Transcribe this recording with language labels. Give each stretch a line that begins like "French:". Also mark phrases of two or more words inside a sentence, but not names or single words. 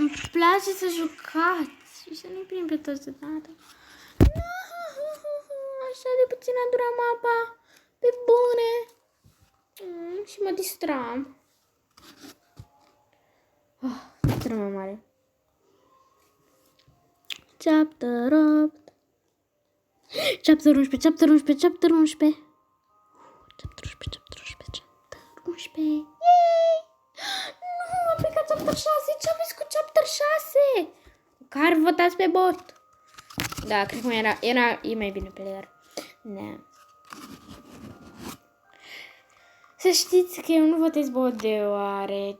Romanian: Îmi place să jucați și să nu-i prind pe toți deodată. Așa de puțin a durat mapa. Pe bune. Și mă distram. Trămă mare. Chapter 8. Chapter 11, chapter 11, chapter 11. Chapter 11, chapter 11, chapter 11. Yay! Nu, am plecat chapter 6. Ce aveți cu chapter 6? Care votați pe bot? Da, cred că e mai bine pe leer. Da. Să știți că eu nu votez bot deoarece...